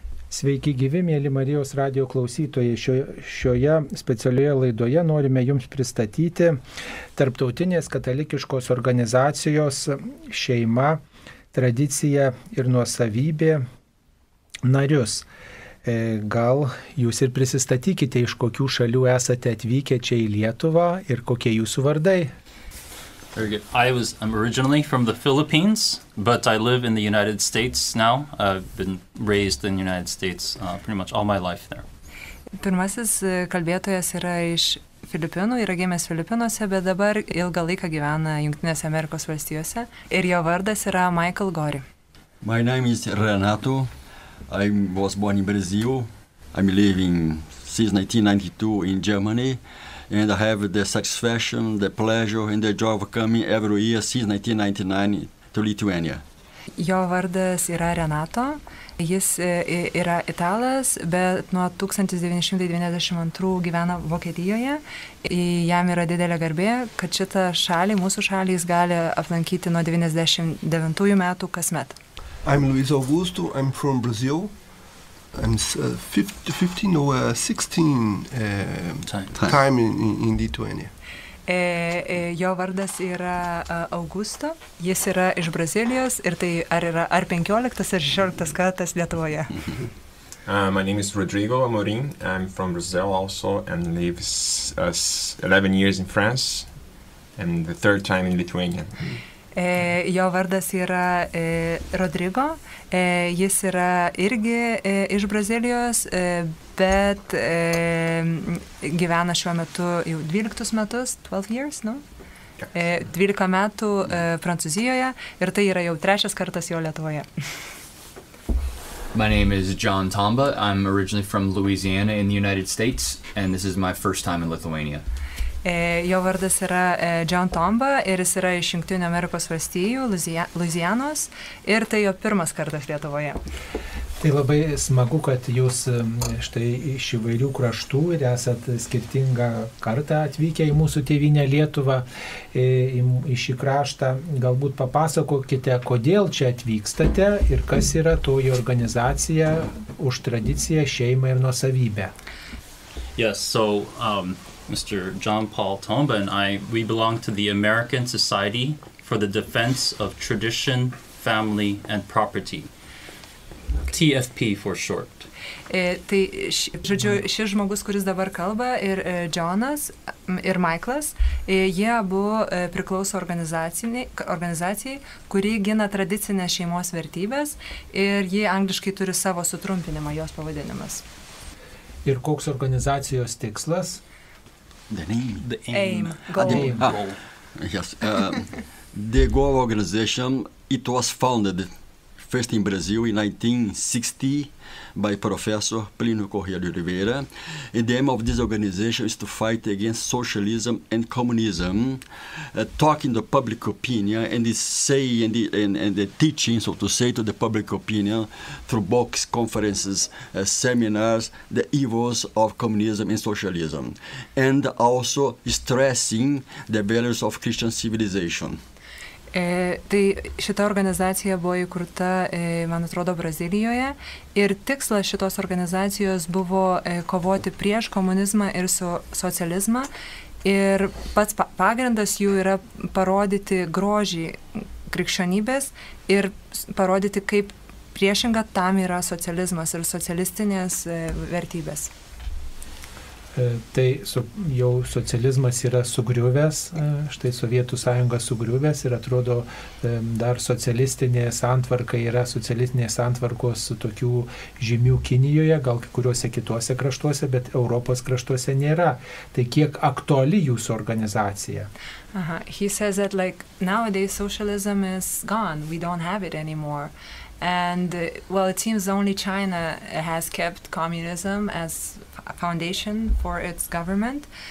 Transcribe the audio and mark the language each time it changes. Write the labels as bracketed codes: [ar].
[lt] Sveiki gyvi, mėly Marijos radijo klausytojai. Šioje specialioje laidoje norime Jums pristatyti Tarptautinės katalikiškos organizacijos Šeima, tradicija ir nuosavybė narius. Gal Jūs ir prisistatykite, iš kokių šalių esate atvykę čia į Lietuvą ir kokie Jūsų vardai? [en] Very good. I'm originally from the Philippines, but I live in the United States now. I've been raised in the United States pretty much all my life there. [lt] Pirmasis kalbėtojas yra iš Filipinų, yra gimęs Filipinuose, bet dabar ilgą laiką gyvena Jungtinėse Amerikos valstijose ir jo vardas yra Michael Gori. [en] My name is Renato. I was born in Brazil. I'm living since 1992 in Germany. And I have the satisfaction, the pleasure and the joy of coming every year since 1999 to Lithuania. [lt] Jo vardas yra Renato, jis yra italas, bet nuo 1992 gyvena Vokietijoje. Jam yra didelė garbė, kad šitą šalį, mūsų šalį, jis gali aplankyti nuo 99 metų kasmet. [en] I'm Luis Augusto, I'm from Brazil. I'm 15 or 16 time in Lithuania. [lt] Jo vardas yra Augusto, jis yra iš Brazilijos ir tai ar 15 ar 16 kartas Lietuvoje. [en] My name is Rodrigo Amorim. I'm from Brazil also and live 11 years in France and the third time in Lithuania. [lt] Jo vardas yra Rodrigo, jis yra irgi iš Brazilijos, bet gyvena šiuo metu jau 12 metus, [en] 12 years, no? [lt] 12 metų Prancūzijoje ir tai yra jau trečias kartas jo Lietuvoje. [en] My name is John Tomba. I'm originally from Louisiana in the United States, and this is my first time in Lithuania. [lt] Jo vardas yra John Tomba ir jis yra iš Jungtinių Amerikos valstijų, Louisianos, ir tai jo pirmas kartas Lietuvoje. Tai labai smagu, kad Jūs štai iš įvairių kraštų ir esat skirtingą kartą atvykę į mūsų tėvynę Lietuvą, į šį kraštą. Galbūt papasakokite, kodėl čia atvykstate ir kas yra toji organizacija už tradiciją, šeimą ir nuosavybę. [en] Yes, so Mr. John Paul Tomba and we belong to the American Society for the Defense of Tradition, Family and Property. TFP for short. [lt] Tai, žodžiu, šis žmogus, kuris dabar kalba, ir Jonas, ir Michaelas, jie abu priklauso organizacijai, kuri gina tradicinės šeimos vertybės ir jie angliškai turi savo sutrumpinimą, jos pavadinimas. Ir koks organizacijos tikslas? [en] The name? The aim. Goal. Yes. The goal organization, it was founded first in Brazil in 1960 by Professor Plínio Corrêa de Oliveira. And the aim of this organization is to fight against socialism and communism, talking the public opinion and say and the teaching, so to say, to the public opinion through books, conferences, seminars, the evils of communism and socialism, and also stressing the values of Christian civilization. [lt] Tai šita organizacija buvo įkurta, man atrodo, Brazilijoje ir tikslas šitos organizacijos buvo kovoti prieš komunizmą ir socializmą ir pats pagrindas jų yra parodyti grožį krikščionybės ir parodyti, kaip priešinga tam yra socializmas ir socialistinės vertybės. Tai jau socializmas yra sugriuvęs, štai Sovietų sąjunga sugriuvęs ir atrodo dar socialistinė santvarka yra socialistinės santvarkos tokių žymių Kinijoje, gal kuriuose kituose kraštuose, bet Europos kraštuose nėra. Tai kiek aktuali Jūsų organizacija? [en] He says that nowadays socialism is gone, we don't have it anymore. And, well, it seems only China has kept communism as a foundation for its government.